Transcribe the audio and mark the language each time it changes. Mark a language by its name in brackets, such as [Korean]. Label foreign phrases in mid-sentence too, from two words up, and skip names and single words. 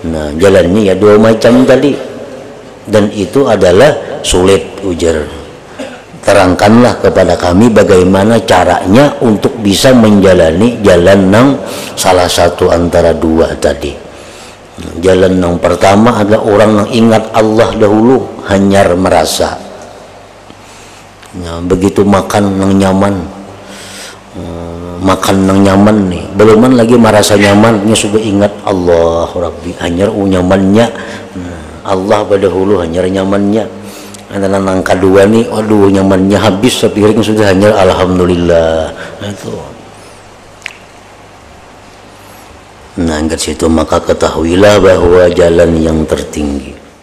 [Banjar] Nah, jalannya ya dua macam tadi, dan itu adalah sulit, ujar. Terangkanlah kepada kami bagaimana caranya untuk bisa menjalani jalan nang salah satu antara dua tadi. Jalan yang pertama adalah orang yang ingat Allah dahulu, hanyar merasa. Nah, begitu makan yang nyaman, makan yang nyaman nih, beluman lagi merasa nyamannya sudah ingat Allah Rabbi, hanyar nyamannya. Allah pada hulu hanyar nyamannya. Adalah yang kedua nih, aduh nyamannya habis sepiring sudah hanyar alhamdulillah. Itu. Nah, angkat situ maka ketahuilah bahwa jalan yang tertinggi